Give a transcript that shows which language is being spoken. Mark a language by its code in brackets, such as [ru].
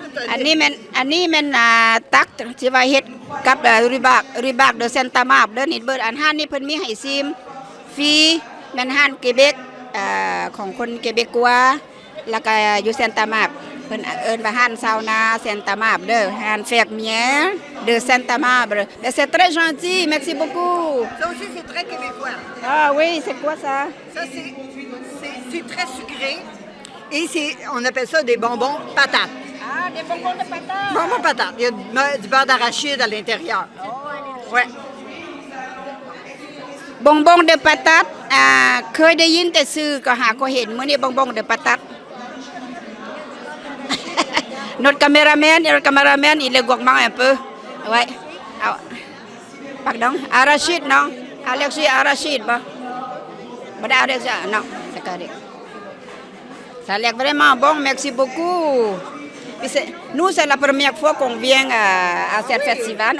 [tts] อันนี้มันตักที่ว่าเฮ็ดกับริบากเดอเซนตามาบเด้อนี่เบิดอันห้านนี่เพิ่นมีให้ซิมฟรีแม่นห้านเกเบกของคนเกเบกัวแล้วก็อยู่เซนตามาบเพิ่นเอิ้นว่าห้านซาวนาเซนตามาบเด้อห้านแฟกเมียde Saint-Amable. [fr] Mais c'est très gentil, merci beaucoup. Ça aussi, c'est très québécois. Ah oui, c'est quoi ça? Ça, c'est très sucré. Et on appelle ça des bonbons patates. Ah, des bonbons de patates. Bonbons patates. Il y a du beurre d'arachide à l'intérieur. Ouais. [tts] Bonbons de patates เคยได้ยินแต่ชื่อก็หาก็เห็นมื้อนี้ bonbons de patates. [fr] Notre caméraman, il est gourmand un peu. Ouais. Pardon, arachide, non? Allergie arachide, bah. Pas d'allergie, non, c'est correct. Ça a l'air vraiment bon, merci beaucoup. Nous, c'est la première fois qu'on vient à ce festival.